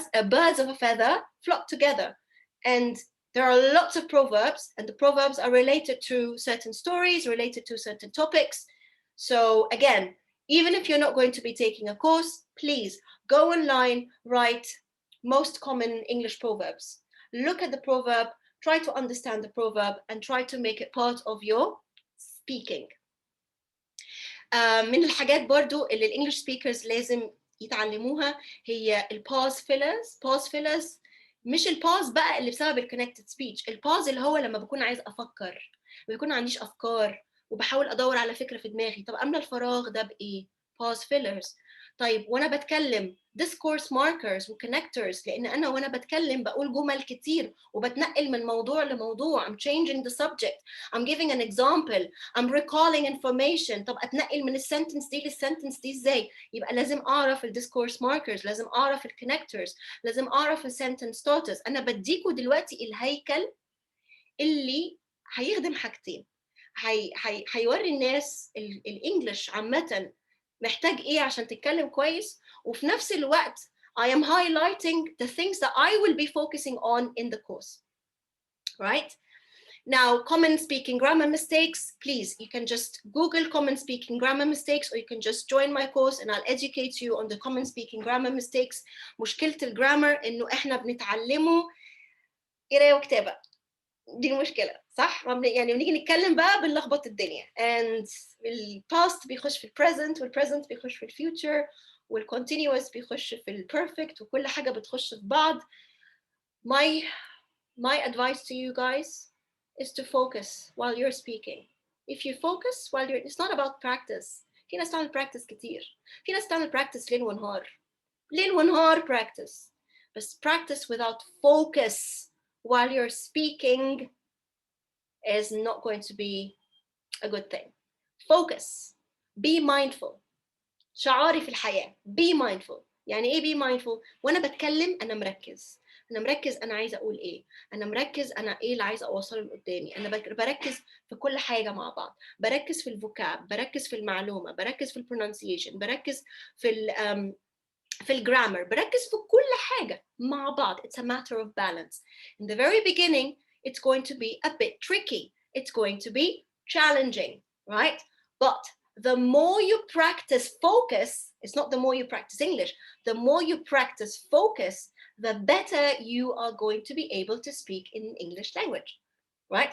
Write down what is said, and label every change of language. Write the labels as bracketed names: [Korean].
[English] birds of a feather flock together and there are lots of proverbs and the proverbs are related to certain stories related to certain topics so again even if you're not going to be taking a course please go online write most common English proverbs look at the proverb, try to understand the proverb, and try to make it part of your speaking. [Arabic] من الحاجات برضو اللي الانجليش سبيكرز لازم يتعلموها هي الباز فيلرز. باز فيلرز مش الباز بقى اللي بسبب الكونكتد سبيتش، الباز اللي هو لما بكون عايز افكر ويكون ما عنديش افكار وبحاول ادور على فكره في دماغي، طب املى الفراغ ده بايه؟ باز فيلرز. طيب وانا بتكلم discourse markers وconnectors، لان انا وانا بتكلم بقول جمل كتير وبتنقل من موضوع لموضوع. [English] I'm changing the subject, I'm giving an example, I'm recalling information. [Arabic] طب اتنقل من السنتنس دي للسنتنس دي ازاي؟ يبقى لازم اعرف الديسكورس ماركرز، لازم اعرف الكونكتورز، لازم اعرف السنتنس ستارترز. انا بديكوا دلوقتي الهيكل اللي هيخدم حاجتين، هيوري الناس الانجليش عامه محتاج ايه عشان تتكلم كويس، وفي نفس الوقت [English] I am highlighting the things that I will be focusing on in the course, right? Now, common speaking grammar mistakes, please, you can just Google common speaking grammar mistakes, or you can just join my course and I'll educate you on the common speaking grammar mistakes. [Arabic] مشكلة الجرامر إنه إحنا بنتعلمه قراية وكتابة. دي المشكلة صح؟ يعني بنيجي نتكلم بقى بنلخبط الدنيا. And الباست بيخش في البريزنت، والبريزنت بيخش في الفيوتشر، والcontinuous بيخش في البيرفكت، وكل حاجة بتخش في بعض. [English] My advice to you guys is to focus while you're speaking. If you focus while you're, it's not about practice. [Arabic] في ناس تعمل practice كتير. في ناس تعمل practice ليل ونهار. ليل ونهار practice. [English] بس practice without focus while you're speaking is not going to be a good thing. Focus. Be mindful. [Arabic] شعاري في الحياة. [English] Be mindful. [Arabic] يعني إيه be mindful؟ وأنا بتكلم أنا مركز. أنا مركز أنا عايزة أقول إيه. أنا مركز أنا إيه اللي عايزة أوصله لقدامي. أنا بركز في كل حاجة مع بعض. بركز في الفوكاب، بركز في المعلومة، بركز في البرونانسيشن، بركز في الجرامر، بركز في كل حاجة مع بعض. [English] It's a matter of balance. In the very beginning, it's going to be a bit tricky. It's going to be challenging, right? But the more you practice focus, it's not the more you practice English, the more you practice focus, the better you are going to be able to speak in English language, right?